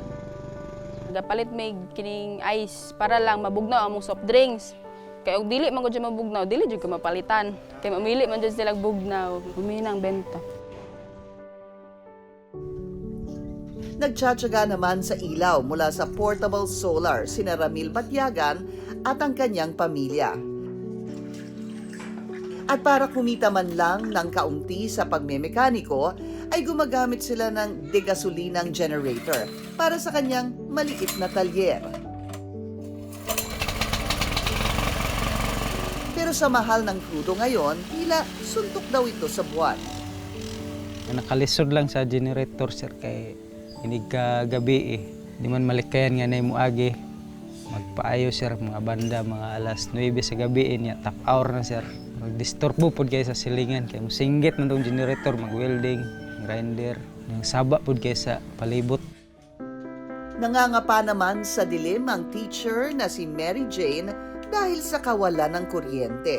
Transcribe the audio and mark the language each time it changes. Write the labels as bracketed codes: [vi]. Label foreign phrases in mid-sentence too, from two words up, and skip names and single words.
[ceb] Nagapalit may kining ice para lang mabugnaw among soft drinks. Kaya og dili man gud siya mabugnaw, dili jud ko mapalitan. Kaya mamili man jud sila bugnaw, [tl] huminang benta. Nagtsatsaga naman sa ilaw mula sa portable solar sina Ramil Batyagan at ang kanyang pamilya. At para kumita man lang ng kaunti sa pagmemekaniko, ay gumagamit sila ng degasolinang generator para sa kanyang maliit na talyer. Pero sa mahal ng krudo ngayon, tila suntok daw ito sa buwan. [ceb] Nakalisod lang sa generator, sir, kay inig ka gabi eh. Di man malikayan nga na muagi. Magpaayo, sir, mga banda, mga alas 9 sa gabi niya, [en] top hour na, sir. [ceb] Magdisturbo po kayo sa silingan, kaya musinggit man itong generator, mag-welding, grinder, yung saba po kayo sa palibot. [tl] Nangangapa naman sa dilim ang teacher na si Mary Jane dahil sa kawalan ng kuryente.